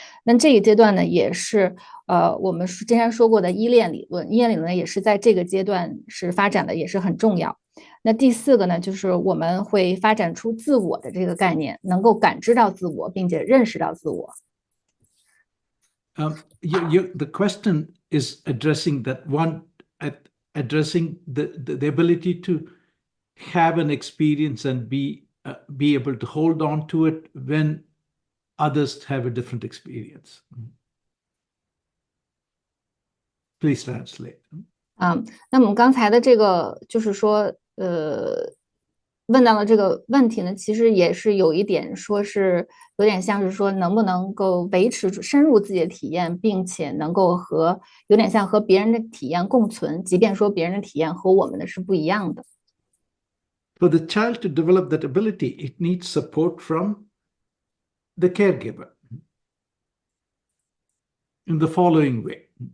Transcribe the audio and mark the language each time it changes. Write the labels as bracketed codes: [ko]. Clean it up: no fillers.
[zh] 那这一阶段呢，也是我们之前说过的依恋理论，依恋理论也是在这个阶段是发展的，也是很重要。那第4个呢，就是我们会发展出自我的这个概念，能够感知到自我，并且认识到自我。 [en] The question is addressing that one, addressing the ability to have an experience and be able to hold on to it when others have a different experience. Please translate. [zh] 那么刚才的这个就是说，问到了这个问题呢，其实也是有一点说是有点像是说能不能够维持深入自己的体验，并且能够有点像和别人的体验共存，即便说别人的体验和我们的是不一样的。 [en] For the child to develop that ability, it needs support from the caregiver in the following way.